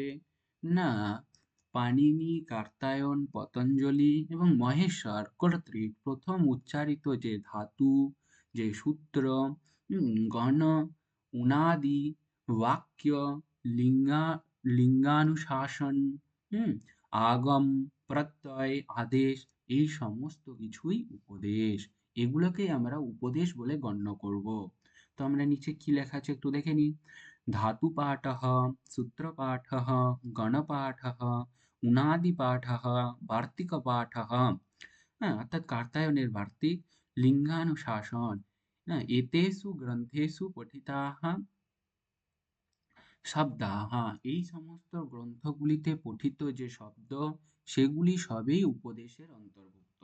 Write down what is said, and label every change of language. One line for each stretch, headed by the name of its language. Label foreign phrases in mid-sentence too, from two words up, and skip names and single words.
Bangla: না, পাণিনি, কার্তায়ন, পতঞ্জলি এবং মহেশ্বর কর্তৃক প্রথম উচ্চারিত যে ধাতু, যে সূত্র, গণ, উনাদি, বাক্য, লিঙ্গা লিঙ্গানুশাসন, হুম আগম, প্রত্যয়, আদেশ, এই সমস্ত কিছুই উপদেশ। এগুলোকেই আমরা উপদেশ বলে গণ্য করব। তো আমরা নিচে কি লেখা আছে একটু দেখে নিই।
Sanskrit: धातुपाठः, सूत्रपाठः, गणपाठः, उणादिपाठः, वार्तिकपाठः,
Bangla: হ্যাঁ, অর্থাৎ কার্তায়নের বার্তিক, লিঙ্গানুশাসন, হ্যাঁ,
Sanskrit: এতেষু গ্রন্থেষু পঠিতাः শব্দাः,
Bangla: এই সমস্ত গ্রন্থগুলিতে পঠিত যে শব্দ, সেগুলি সবই উপদেশের অন্তর্ভুক্ত।